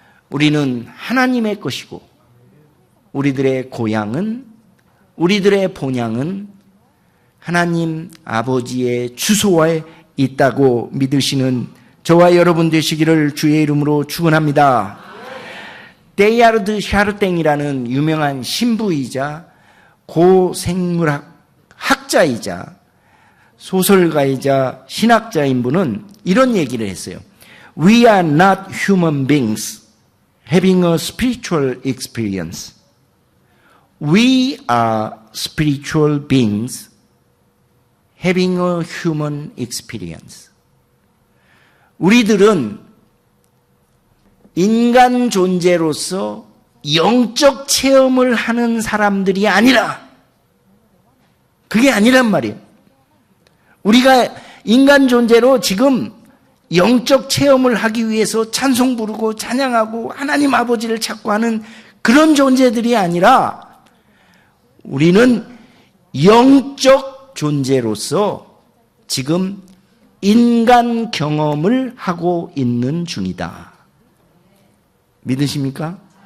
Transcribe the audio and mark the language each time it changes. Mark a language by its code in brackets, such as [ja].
[ko] 우리는 하나님의 것이고 우리들의 고향은, 우리들의 본향은 하나님 아버지의 주소에 있다고 믿으시는 저와 여러분 되시기를 주의 이름으로 축원합니다. 데이아르드 샤르땡이라는 유명한 신부이자 고생물학 학자이자 소설가이자 신학자인 분은 이런 얘기를 했어요. [en] We are not human beings having a spiritual experience. We are spiritual beings having a human experience. [ko] 우리들은 인간 존재로서 영적 체험을 하는 사람들이 아니라, 그게 아니란 말이에요. 우리가 인간 존재로 지금 영적 체험을 하기 위해서 찬송 부르고 찬양하고 하나님 아버지를 찾고 하는 그런 존재들이 아니라 우리는 영적 존재로서 지금 인간 경험을 하고 있는 중이다. 믿으십니까?